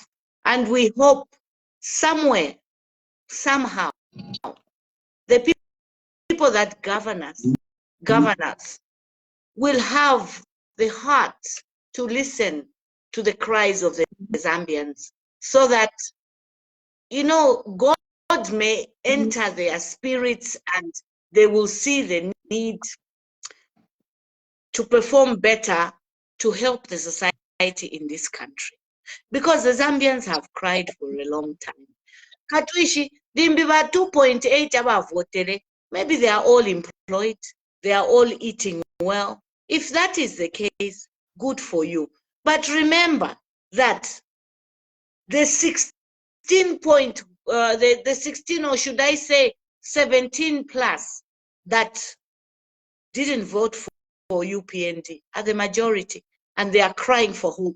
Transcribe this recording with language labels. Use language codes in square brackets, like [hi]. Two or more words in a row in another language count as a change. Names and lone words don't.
[en] And we hope somewhere, somehow, the people that govern us, will have the heart to listen to the cries of the Zambians, so that, you know, God may enter their spirits and they will see the need to perform better to help the society in this country. Because the Zambians have cried for a long time. [bem] Katuishi, Dimbiba 2.8 abavotere, [en] maybe they are all employed, they are all eating well. If that is the case, good for you. But remember that the 16 or should I say 17 plus that didn't vote for UPND are the majority, and they are crying for hope.